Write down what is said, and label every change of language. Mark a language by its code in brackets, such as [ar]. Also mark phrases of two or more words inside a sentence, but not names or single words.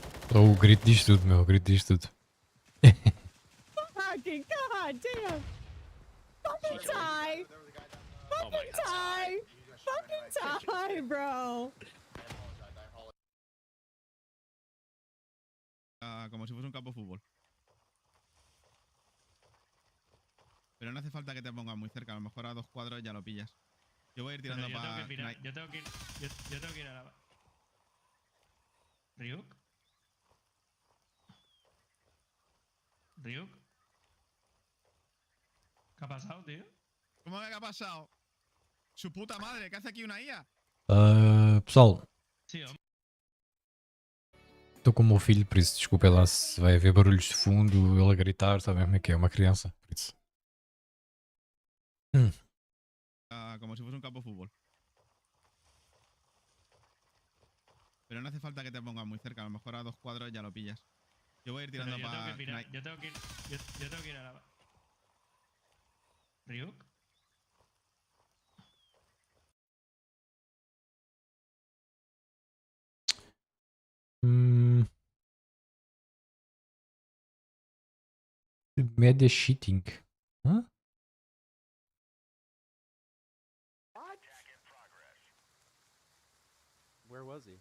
[pt] O grito diz tudo, meu. O grito diz tudo. [en] Fucking goddamn! Fucking tie! Oh my god. Tie! Fucking tie, bro! [es] Como si fuese un campo de fútbol. Pero no hace falta que te pongas muy cerca, a lo mejor a 2 cuadros ya lo pillas. Yo voy a ir tirando Pero para... yo tengo que ir, yo tengo que ir a la... ¿Ryuk? ¿Ryuk? ¿Qué ha pasado, tío? ¿Cómo que ha pasado? Su puta madre, ¿qué hace aquí una IA? [pt] Pessoal, [es] Sí, hombre. [pt] estou com o meu filho, por isso desculpem lá se vai haver barulhos de fundo, ele a gritar, sabem como é que é? Uma criança, por isso. [es] Como si fuese un campo de fútbol. Pero no hace falta que te pongas muy cerca, a lo mejor a 2 cuadros ya lo pillas. Yo voy a ir Pero tirando yo tengo para... que ir, yo tengo que ir, yo tengo que ir a la... ¿Ryuk? [en] Media cheating. Hã? Where was he?